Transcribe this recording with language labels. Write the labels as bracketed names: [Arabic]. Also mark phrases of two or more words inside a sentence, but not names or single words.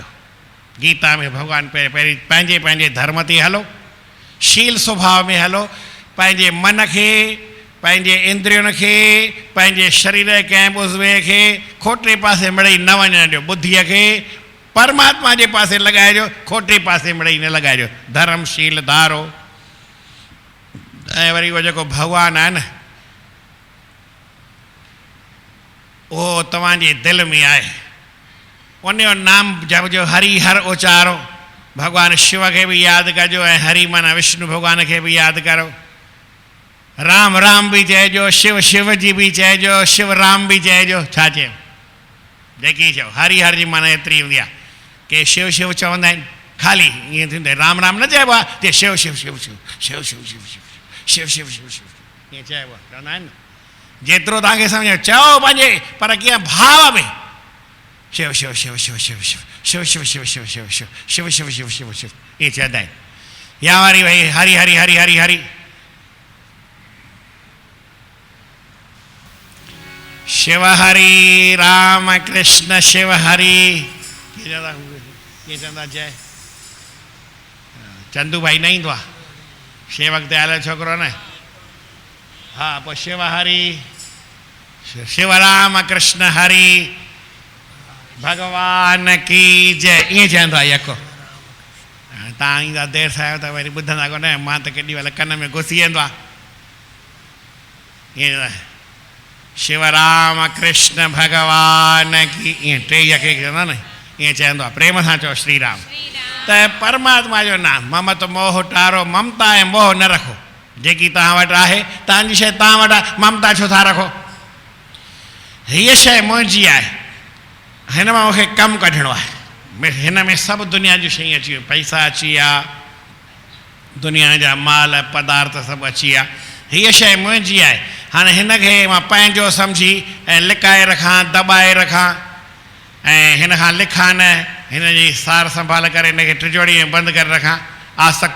[Sindhi] गीता में भॻवानु पहिरीं पंहिंजे पंहिंजे धर्म ते हलो, शील स्वभाव में हलो, पंहिंजे मन खे, पंहिंजे इंद्रियुनि खे, पंहिंजे शरीर कंहिं उज़वे खे खोटे पासे मिड़ई न वञणु ॾियो, बुद्धीअ खे परमात्मा जे पासे लॻाइजो, खोटे पासे मिड़ई न लॻाइजो। धर्मशील धारो। ऐं वरी उहो जेको भॻवानु आहे न, उहो तव्हांजे दिलि में आहे, उनजो नाम जपजो, हरि हर उचारो। भॻवानु शिव खे बि यादि कजो ऐं हरि माना विष्णु भॻवान खे बि यादि करो। राम राम बि चइजो, शिव शिव जी बि चइजो, शिव राम बि चइजो। छा चयो? जेकी चओ, हरि हर जी माना एतिरी हूंदी आहे। के शिव शिव चवंदा आहिनि, ख़ाली ईअं थींदो, राम राम न चइबो आहे, ते शिव शिव शिव शिव शिव शिव शिव शिव शिव शिव शिव शिव ईअं चइबो आहे, चवंदा आहिनि न। जेतिरो तव्हांखे सम्झो चओ पंहिंजे, पर कीअं भाव में, शिव शिव शिव शिव शिव शिव शिव शिव शिव शिव शिव शिव शिव शिव शिव शिव शिव ईअं चवंदा आहिनि। या वरी भई हरि हरि हरि हरि हरि, शिव हरि राम कृष्ण शिव हरि, कीअं चवंदा जय चंदू भाई न ईंदो आहे शेवक दयाल जो छोकिरो न हा पोइ शिव हरि शिवराम कृष्ण हरि [Hindi] भगवान की जय [Sindhi] ईअं चवंदो आहे यको तव्हां ईंदा देरि सां आहियो त वरी ॿुधंदा कोन मां त केॾी महिल कन में घुसी वेंदो आहे ईअं शिवराम कृष्ण भगवान की ईअं टे यके चवंदा न ईअं चवंदो आहे प्रेम सां चओ श्री राम त परमात्मा जो नाम ममत मोह टारो ममता ऐं मोह न रखो जेकी तव्हां वटि आहे तव्हांजी शइ तव्हां वटि आहे ममता छो था रखो हीअ शइ मुंहिंजी आहे हिन मां मूंखे कमु कढणो आहे हिन में सभु दुनिया जूं शयूं अची वियूं पैसा अची विया दुनिया जा माल पदार्थ सभु अची विया हीअ शइ मुंहिंजी आहे हाणे हिनखे मां पंहिंजो सम्झी ऐं लिकाए रखां दॿाए रखां ऐं हिन खां लिखां न हिन जी सार संभाल करे हिनखे टिजोड़ी में बंदि करे रखां आसक्ति